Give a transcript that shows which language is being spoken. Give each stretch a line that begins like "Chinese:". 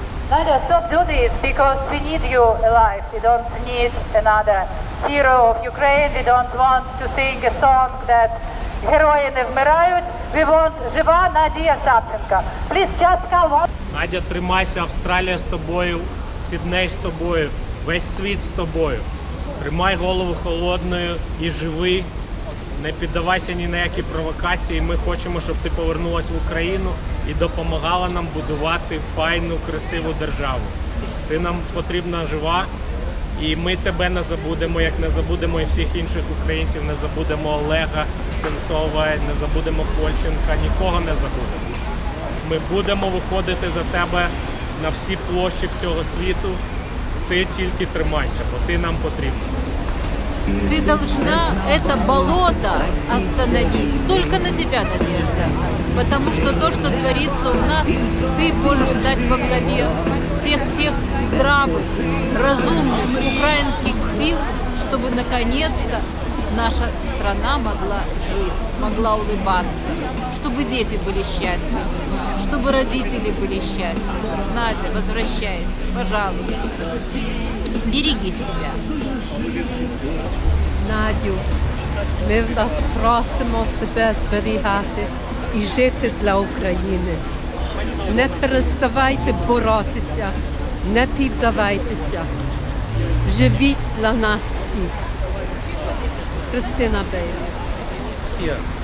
English: Nadya, stop do this because we need you alive. We don't need another hero of Ukraine. We don't want to sing a song that
Ukrainian: герої не вмирають.
English: We want
Ukrainian: жива Надя
English: Savchenko. Please just come on.
Ukrainian: Надя, тримайся, Австралія з тобою, Сидней з тобою, весь світ з тобою. Тримай голову холодною і живи. Не піддавайся ні на які провокації. Ми хочемо, щоб ти повернулася в Україну і допомагала нам будувати файну, красиву державу. Ти нам потрібна жива, і ми тебе не забудемо, як не забудемо і всіх інших українців, не забудемо Олега Сенцова, не забудемо Кольченка, нікого не забудемо. Ми будемо виходити за тебе на всі площі всього світу. Ти тільки тримайся, бо ти нам потрібна.
Russian: Ты должна это болото остановить. Только на тебя, Надежда. Потому что то, что творится у нас, ты можешь стать во главе всех тех здравых, разумных украинских сил, чтобы наконец-то наша страна могла жить, могла улыбаться, чтобы дети были счастливы, чтобы родители были счастливы. Надя, возвращайся, пожалуйста. Береги себя.
Ukrainian: Надю, ми вас просимо себе зберігати і жити для України. Не переставайте боротися, не піддавайтеся. Живіть для нас всіх. Христина Бея.